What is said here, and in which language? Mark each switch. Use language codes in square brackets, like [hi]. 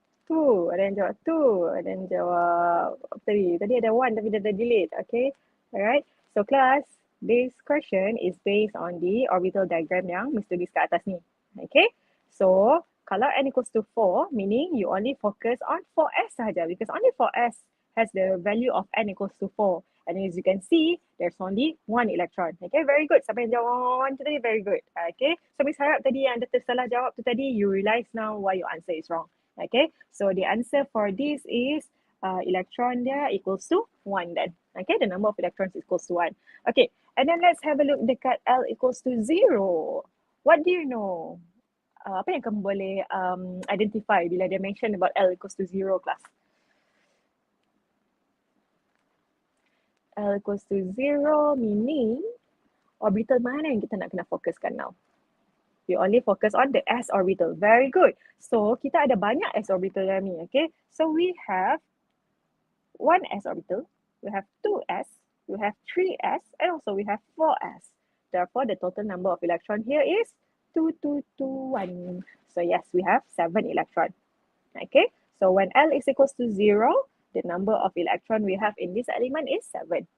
[ms] 2, ada yang jawab 2, ada yang jawab tadi ada 1 tapi dia dah delete. [en] Okay, alright. So class, this question is based on the orbital diagram [ms] yang Mr. tulis kat atas ni. [en] Okay, so kalau n equals to 4, meaning you only focus on 4s [ms] sahaja [en] because only 4s has the value of n equals to 4. And as you can see, there's only 1 electron. Okay, very good. [ms] Siapa yang jawab 1 tu tadi, [en] very good. [ms] Okay, so Miss harap tadi yang anda tersalah jawab tu tadi, [en] you realize now why your answer is wrong. Okay, so the answer for this is electron dia equals to 1 then. Okay, the number of electrons equals to 1. Okay, and then let's have a look [ms] dekat [en] L equals to 0. What do you know? [ms] Apa yang kamu boleh [en] identify bila dia mention about L equals to 0 class? [ms] L equals to 0 meaning orbital mana yang kita nak kena fokuskan now? [en] You only focus on the s orbital. Very good. [ms] So kita ada banyak s orbital dalam ni. [en] Okay, so we have 1 s orbital, we have 2s, we have 3s, and also we have 4s. Therefore, the total number of electron here is 2, 2, 2, 1. So yes, we have 7 electron. Okay, so when L is equals to 0, the number of electron we have in this element is 7.